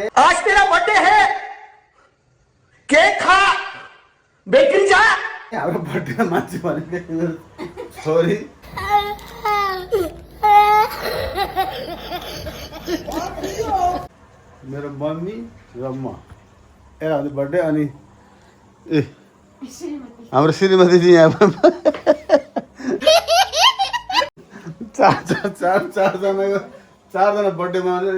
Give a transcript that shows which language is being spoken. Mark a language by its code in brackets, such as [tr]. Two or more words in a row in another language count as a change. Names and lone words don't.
[hi] आज तेरा बर्थडे है, केक खा, बेकरी जा। [ne] हाम्रो बर्थडे मान्छे भनेको छोरी मेरो मम्मी र म ए हाम्रो बर्थडे अनि ए हाम्रो श्रीमती जी यहाँ चारजना बर्थडे मनाउँछ।